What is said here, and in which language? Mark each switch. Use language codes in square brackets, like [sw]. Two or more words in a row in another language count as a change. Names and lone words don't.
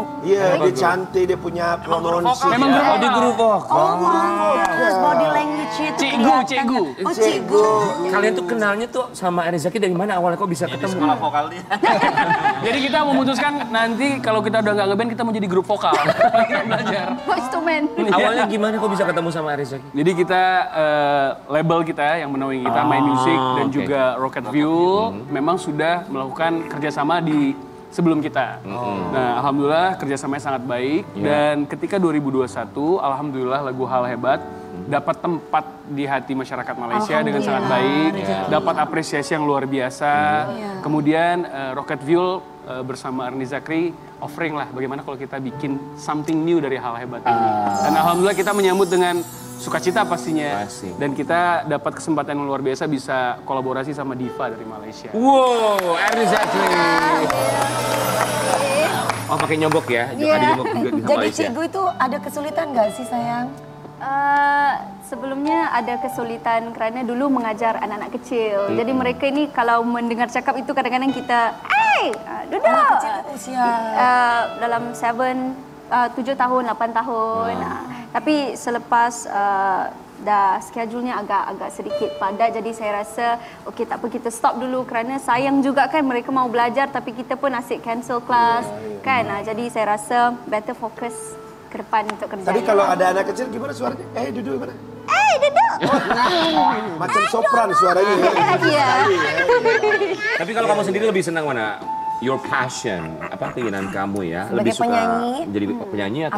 [id] Iya, dia cantik, dia punya promosi. Memang guru vokal. Guru vokal. Oh, terus [en] body language- [id] nya itu Cikgu, kelihatan. cikgu. Oh, cikgu. Kalian tuh kenalnya tuh sama Ernie Zakri dari mana awalnya kok bisa ketemu? vokal dia. Jadi kita memutuskan nanti kalau kita udah nggak ngeband kita mau jadi grup vokal. Kita belajar. [en] Voice to man. [id] Awalnya gimana kok bisa ketemu sama Ernie Zakri? Jadi kita label kita yang menaungi kita My Music dan oke. juga Rocket Fuel memang sudah melakukan kerjasama di sebelum kita. Nah, alhamdulillah kerjasamanya sangat baik dan ketika 2021, alhamdulillah lagu Hal Hebat dapat tempat di hati masyarakat Malaysia dengan sangat baik, dapat apresiasi yang luar biasa. Kemudian Rocket Fuel bersama Ernie Zakri offering lah bagaimana kalau kita bikin [en] something new [id] dari Hal Hebat ini. Dan alhamdulillah kita menyambut dengan sukacita pastinya. Pasti. Dan kita dapat kesempatan yang luar biasa bisa kolaborasi sama diva dari Malaysia. Wow, Ernie Zakri. Oh, pakai nyogok ya? Ada nyogok juga di Jadi Malaysia. cikgu itu ada kesulitan nggak sih sayang? [ms] Sebelumnya ada kesulitan kerana dulu mengajar anak-anak kecil. Jadi mereka ini kalau mendengar cakap itu kadang-kadang kita, duduk. Anak kecil usia. Dalam 7 tahun, 8 tahun. Tapi selepas dah schedule-nya agak sedikit padat, jadi saya rasa okey tak apa kita stop dulu kerana sayang juga kan mereka mau belajar tapi kita pun asyik cancel kelas kan. Jadi saya rasa better fokus ke depan untuk kerja. [id] Tadi kalau ada anak kecil gimana suaranya? [ms] Duduk mana? duduk. Macam sopran suaranya. Iya. [id] Tapi kalau kamu sendiri lebih senang mana? [en] Your passion, [id] apa keinginan kamu ya? Sebagai lebih suka penyanyi, jadi penyanyi atau